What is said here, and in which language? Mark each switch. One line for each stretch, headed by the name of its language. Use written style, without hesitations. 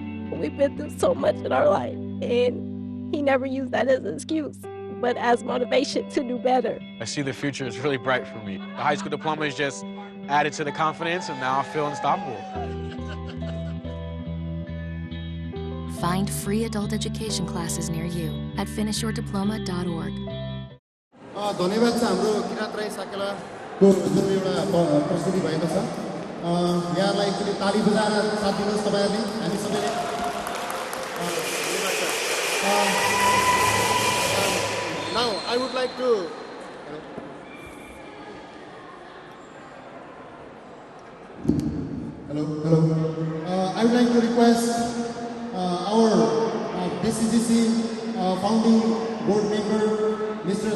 English: We've been through so much in our life, and he never used that as an excuse, but as motivation to do better. I see the future is really bright for me. The high school diploma is just added to the confidence, and now I feel unstoppable. Find free adult education classes near you at finishyourdiploma.org.
Nepali: धन्यवाद छ हाम्रो किरात राई साकेलाको जुन एउटा प्रस्तुति भएको छ यहाँलाई एकचोटि ताली बजाएर साथ दिनुहोस् तपाईहरुले हामी सबैले
English: Now I would like to Hello. I would like to request our BCGC founding board member, Mr.